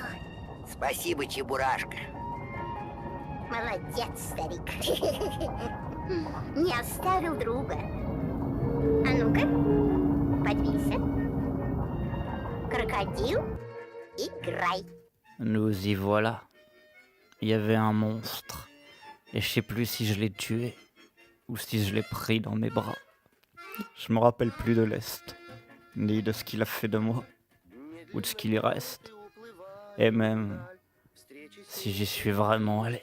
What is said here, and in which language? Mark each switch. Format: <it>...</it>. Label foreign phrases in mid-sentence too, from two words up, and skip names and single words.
<ru>Спасибо, Чебурашка. Молодец, старик. Не оставил друга. А ну-ка, подвинься. Крокодил, играй.</ru> <fr>Nous y voilà. Il y avait un monstre. Et je sais plus si je l'ai tué ou si je l'ai pris dans mes bras. Je me rappelle plus de l'Est, ni de ce qu'il a fait de moi, ou de ce qu'il y reste. Et même si j'y suis vraiment allé.</fr>